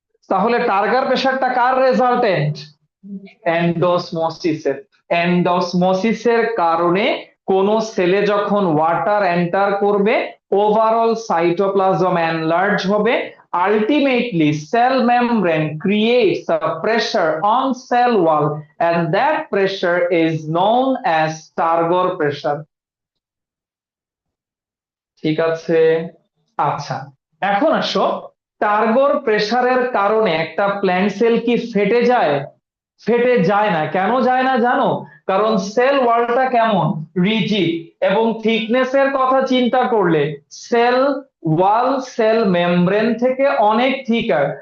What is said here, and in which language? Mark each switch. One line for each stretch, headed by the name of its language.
Bangla: তাহলে টার্গার প্রেসারটা কার রেজাল্টেন্ট? এন্ডোসমোসিসের। এন্ডোসমোসিসের কারণে কোন সেলে যখন ওয়াটার এন্টার করবে, ওভারঅল সাইটোপ্লাজম এনলার্জ হবে।
English: Ultimately, cell membrane creates a pressure on cell wall, and that pressure is known as Targor pressure.
Bangla: ঠিক আছে, আচ্ছা, এখন আসো, টার্গর প্রেসারের কারণে একটা প্ল্যান্ট সেল কি ফেটে যায়? ফেটে যায় না। কেন যায় না জানো? কারণ সেল ওয়ালটা কেমন, রিজিড, এবং থিকনেস এর কথা চিন্তা করলে সেল ওয়াল সেল মেমব্রেন থেকে অনেক থিকার।